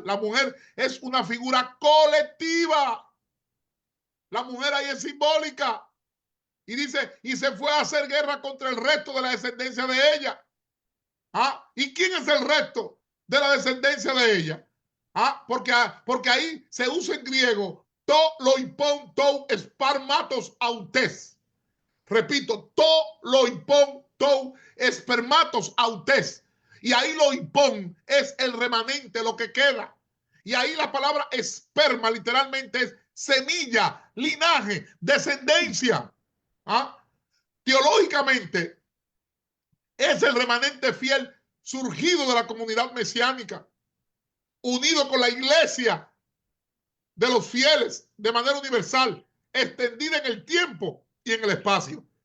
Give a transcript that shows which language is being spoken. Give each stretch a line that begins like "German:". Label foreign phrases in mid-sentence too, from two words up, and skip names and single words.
Spanish: La mujer es una figura colectiva. La mujer ahí es simbólica. Y dice, y se fue a hacer guerra contra el resto de la descendencia de ella. ¿Y quién es el resto de la descendencia de ella? Porque ahí se usa en griego
Greek: τὸ λοιπὸν τοῦ σπέρματος αὐτῆς. Repito, τὸ λοιπὸν τοῦ σπέρματος αὐτῆς.
Spanish: Y ahí loipon es el remanente, lo que queda. Y ahí la palabra esperma literalmente es semilla, linaje, descendencia. Teológicamente es el remanente fiel surgido de la comunidad mesiánica, unido con la iglesia de los fieles de manera universal, extendida en el tiempo y en el espacio.